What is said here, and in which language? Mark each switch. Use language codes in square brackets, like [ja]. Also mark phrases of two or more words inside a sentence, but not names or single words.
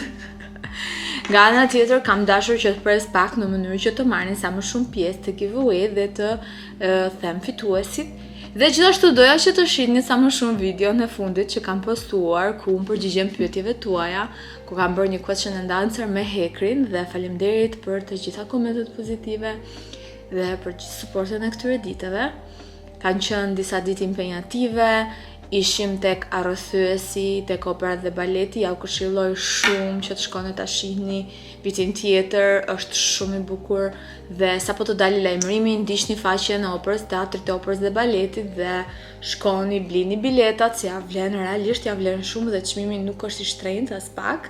[sq] Nga ana tjetër kam dashur që të pres pak në mënyrë që të marrin sa më shumë pjesë të giveaway dhe të them fituesit Dhe gjithashtu doja që të shihni sa më shumë video në fundit që kam postuar ku më përgjigjem pyetjeve tuaja, ku kam bërë një [en] question and answer [sq] me Hekrin dhe faleminderit për të gjitha komentet pozitive dhe për suportin e këtyre ditëve. Kanë qenë disa ditë impenjative, ishim tek arrothyesi, tek operat dhe baleti, ja u këshilloj shumë që të shkoni ta shihni vitin tjetër, është shumë i bukur dhe sapo të dali lajmërimi, ndiqni faqen e operës, teatrit të operës dhe baletit dhe shkoni, blini biletat, se ja vlen realisht, ja vlen shumë dhe çmimi nuk është i shtrenjtë as pak.